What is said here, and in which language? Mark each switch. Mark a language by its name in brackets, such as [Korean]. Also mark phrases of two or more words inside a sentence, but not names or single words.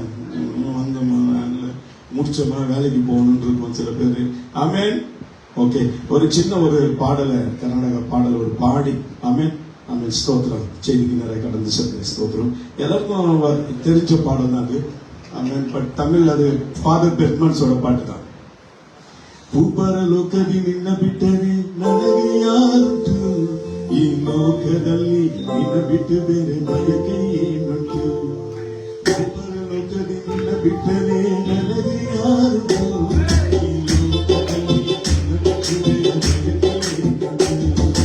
[Tamil] வந்தோமா, முடிச்சோமா, வேலைக்கு போகணும்னு இருக்கும் சில பேரு. ஆமென். ஓகே, ஒரு சின்ன ஒரு பாடலை, கர்நாடக பாடல் ஒரு பாடி. ஆமென், ஆமென், ஸ்தோத்திரம். செய்திக்கு நிறைய கடந்து செல்ற ஸ்தோத்திரம். எல்லாருக்கும் தெரிஞ்ச பாடல் தான் அது. ஆமென். பட் தமிழ் அது ஃபாதர் பெர்மன்ஸோட பாட்டு தான். [Kannada] ಭೂಪರಲೋಕದಿ ನಿನ್ನ ಬಿಟ್ಟರೆ ನನಗೆ ಯಾರುಂಟು, ಈ ಲೋಕದಲ್ಲಿ ನಿನ್ನ ಬಿಟ್ಟು ಬೇರೆ ಬಯಕೆ ಏನುಂಟು. ಭೂಪರಲೋಕದಿ ನಿನ್ನ ಬಿಟ್ಟರೆ ನನಗೆ ಯಾರುಂಟು, ಈ ಲೋಕದಲ್ಲಿ ನಿನ್ನ ಬಿಟ್ಟು ಬೇರೆ ಬಯಕೆ ಏನುಂಟು.